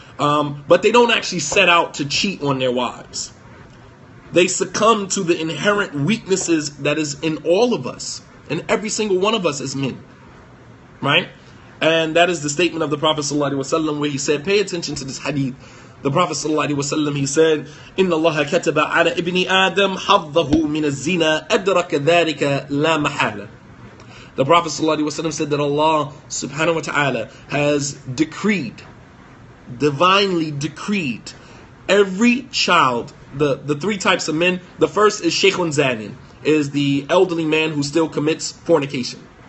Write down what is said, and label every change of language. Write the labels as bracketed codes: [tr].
[en] But they don't actually set out to cheat on their wives. They succumb to the inherent weaknesses that is in all of us, and every single one of us as men, right? And that is the statement of the Prophet ﷺ where he said, pay attention to this hadith. [ar] The Prophet ﷺ, he said, إِنَّ اللَّهَ كَتَبَ عَلَى إِبْنِ آدَمْ حَظَّهُ مِنَ الزِّنَا أَدْرَكَ ذَلِكَ لَا مَحَالَ. [en] The Prophet ﷺ said that Allah subhanahu wa ta'ala has decreed, divinely decreed, every child, the three types of men. The first is [ar] Shaykhun Zanin, [en] is the elderly man who still commits fornication.